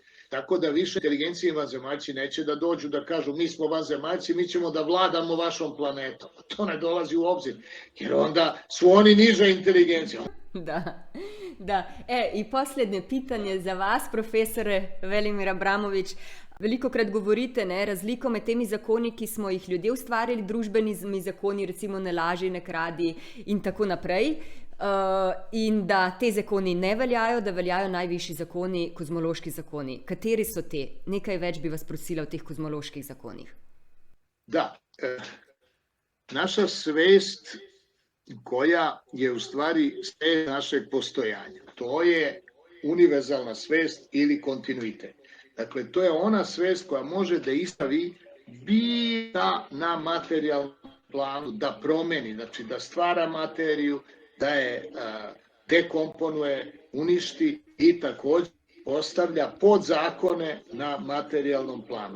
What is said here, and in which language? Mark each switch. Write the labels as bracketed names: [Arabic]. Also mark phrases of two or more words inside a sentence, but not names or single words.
[Serbian] Tako da više inteligencije vanzemaljci neće da dođu da kažu mi smo vanzemaljci, mi ćemo da vladamo vašom planetom. To ne dolazi u obzir, jer onda su oni niža inteligencija. Da. [Croatian] I posljednje pitanje za vas, profesore Velimir Abramovič. [Slovenian] Velikokrat govorite, razliko med temi zakoni, ki smo jih ljudje ustvarili, družbenimi zakoni, recimo ne laži, ne kradi in tako naprej, in da te zakoni ne veljajo, da veljajo najvišji zakoni, kozmološki zakoni. Kateri so te? Nekaj več bi vas prosila o teh kozmoloških zakonih. [Serbian] Da, naša svest koja je u stvari svest našeg postojanja. To je univerzalna svest ili kontinuitet. Dakle, to je ona svest koja može da istavi bila na materijalnom planu, da promeni, znači da stvara materiju, da je dekomponuje, uništi i također postavlja podzakone na materijalnom planu.